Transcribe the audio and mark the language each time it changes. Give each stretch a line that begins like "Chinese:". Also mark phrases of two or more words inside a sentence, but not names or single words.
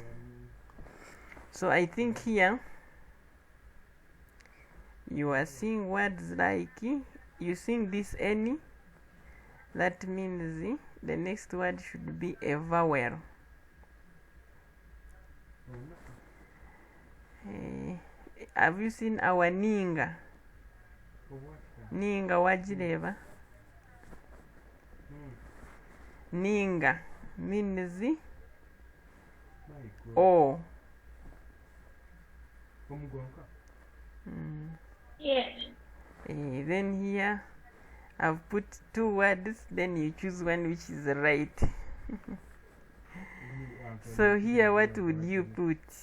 English: So I think here you are seeing words like, you seeing this any, that means the next word should be a vowel. Have you seen our ninga?
Nyankole: Ninga wajireva?
English: Ninga means O. Yes. Then here I've put two words, then you choose one which is right. So here what would you put?